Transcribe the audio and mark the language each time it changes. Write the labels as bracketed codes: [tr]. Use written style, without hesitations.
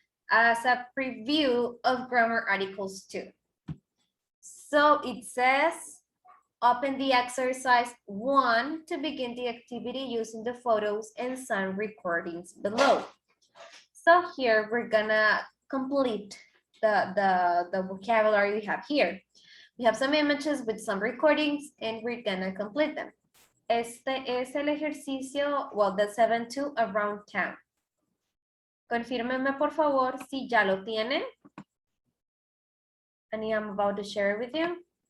[en] As a preview of grammar articles too. So it says, open the exercise 1 to begin the activity using the photos and sound recordings below. So here we're gonna complete the vocabulary we have here. We have some images with some recordings and we're gonna complete them. [es] Este es el ejercicio, [en] well, the 7-2 around town. [es] Confírmenme, por favor, si ya lo tienen. [en] And I'm about to share with you.